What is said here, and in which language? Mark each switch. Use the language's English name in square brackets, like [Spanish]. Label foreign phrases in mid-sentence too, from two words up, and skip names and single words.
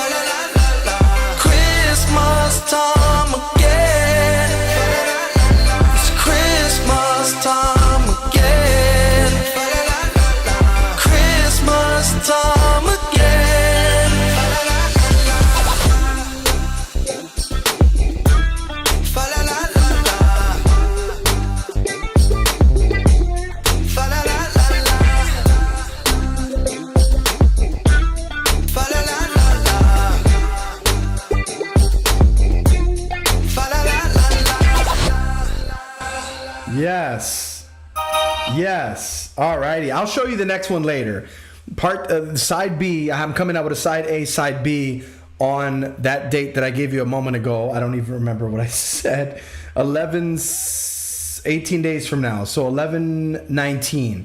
[English] Christmas time again. It's Christmas time again. Christmas time again. Fa la la la la. Fa la la la la. Fa la la la la. Fa la la la la. Yes. Yes. Alrighty. I'll show you the next one later. Side B. I'm coming out with a side A, side B on that date that I gave you a moment ago. I don't even remember what I said. 18 days from now. So 11/19.